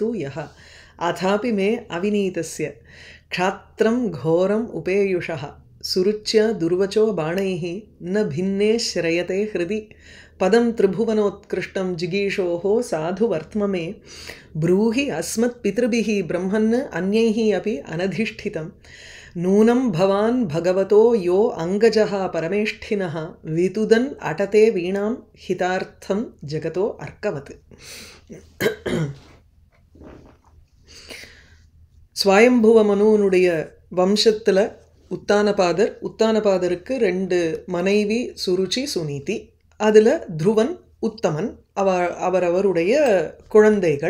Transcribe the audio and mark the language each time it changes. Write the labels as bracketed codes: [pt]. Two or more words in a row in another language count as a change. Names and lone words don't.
[sa] यः अथापि मे अविनीतस्य क्षात्रं घोरम् उपेयुषः सुरुच्य दुर्वचो बाणैः न भिन्ने श्रयते हृदि पदं त्रिभुवनोत्कृष्टं जिगीषोः साधु वर्त्म मे ब्रूहि अस्मत्पितृभिः ब्रह्मन् अन्यैः अपि अनधिष्ठितं नूनं भवान् भगवतो यो अङ्गजः परमेष्ठिनः वितुदन् अटते वीणां हितार्थं जगतो अर्कवत्। [ta] ஸ்வயம்புவ மனுனுடைய வம்சத்தில் உத்தானபாதருக்கு ரெண்டு மனைவி சுருச்சி சுனீதி, அதில் துருவன் உத்தமன் அவரவருடைய குழந்தைகள்.